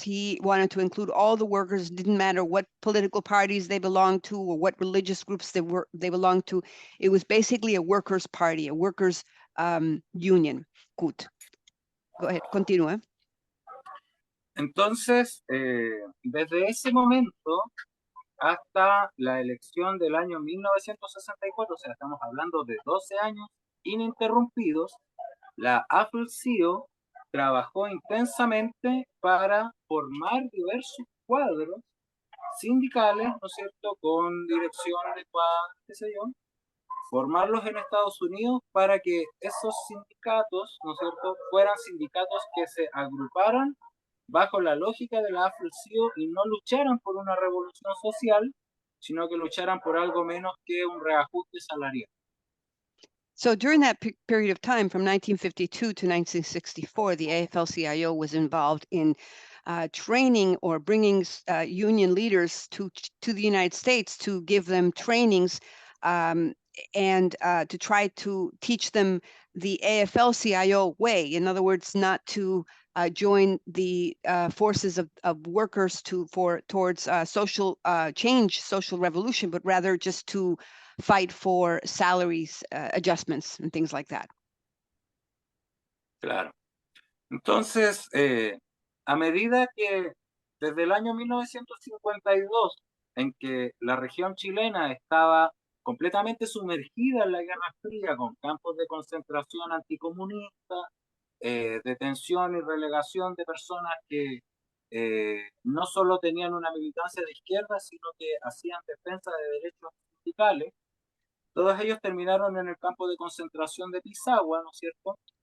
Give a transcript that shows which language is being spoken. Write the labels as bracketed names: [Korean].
[English] He wanted to include all the workers. Didn't matter what political parties they belonged to or what religious groups they belonged to. It was basically a workers' party, a workers' union, CUT. Go ahead, [Spanish] continúa. Entonces, desde ese momento hasta la elección del año 1964, o sea, estamos hablando de 12 años ininterrumpidos, la AFL-CIO trabajó intensamente para formar diversos cuadros sindicales, ¿no es cierto?, con dirección adecuada, qué sé yo, formarlos en Estados Unidos para que esos sindicatos, ¿no es cierto?, fueran sindicatos que se agruparan bajo la lógica de la AFL-CIO y no lucharan por una revolución social, sino que lucharan por algo menos que un reajuste salarial. [English] So during that period of time, from 1952 to 1964, the AFL-CIO was involved in training or bringing union leaders to the United States to give them trainings and to try to teach them the AFL-CIO way. In other words, not to join the forces of workers towards social change, social revolution, but rather just to fight for salaries adjustments and things like that. [Spanish] Claro. Entonces, a medida que desde el año 1952, en que la región chilena estaba completamente sumergida en la Guerra Fría, con campos de concentración anticomunista, detención y relegación de personas que no solo tenían una militancia de izquierda, sino que hacían defensa de derechos sindicales, todos ellos terminaron en el campo de concentración de Pisagua, ¿no es cierto?